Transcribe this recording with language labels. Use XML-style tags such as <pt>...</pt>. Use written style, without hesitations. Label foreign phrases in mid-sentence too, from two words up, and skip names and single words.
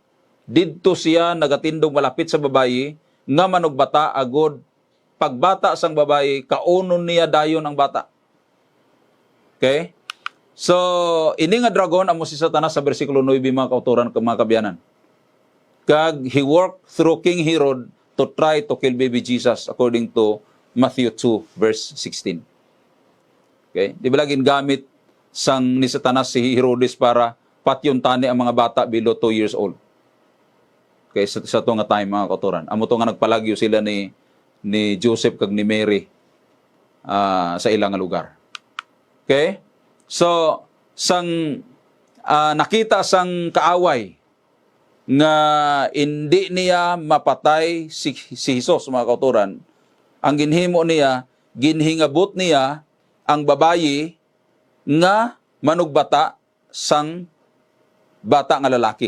<hil>Didto siya nagatindog malapit sa babayi nga manugbata agod pagbata sang babayi kaunon niya dayon ang bata. Okay? So, ini nga dragon amo si Satanas sa bersikulo 9 mga kauturan kag mga kabiyanan.</hil> <en>Kag he worked through King Herod to try to kill baby Jesus according to Matthew 2 verse 16. Okay?</en> <hil>Di ba laging gamit sang ni Satanas si Herodes para patyuntani ang mga bata</hil> <en>below 2 years old.</en> <hil>Okay, sa to nga time mga kauturan. Amo to nga nagpalagyo sila ni Joseph kag ni Mary sa ilang lugar. Okay? So, sang nakita sang kaaway nga hindi niya mapatay si Jesus, mga kauturan, ang ginhimo niya, ginhingabot niya ang babayi nga manugbata sang bata nga lalaki.</hil>